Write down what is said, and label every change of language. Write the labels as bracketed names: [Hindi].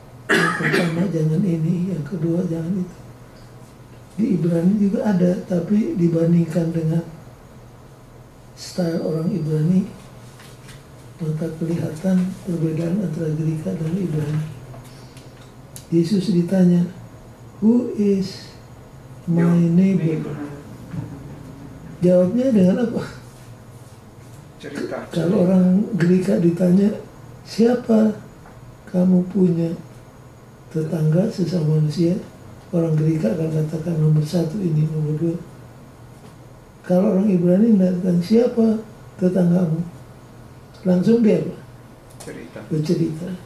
[Indonesian] Yang pertama jangan ini, yang kedua jangan itu. Di Ibrani juga ada, tapi dibandingkan dengan style orang Ibrani, maka kelihatan perbedaan antara Greka dan Ibrani. Yesus ditanya, [English] "Who is my neighbor?" [Indonesian] Jawabnya dengan apa? Kalau orang Greka ditanya, siapa kamu punya tetangga sesama manusia, orang Greka akan katakan nomor satu ini, nomor dua. Kalau orang Ibrani datang, siapa tetanggamu? Langsung dia apa? Bercerita.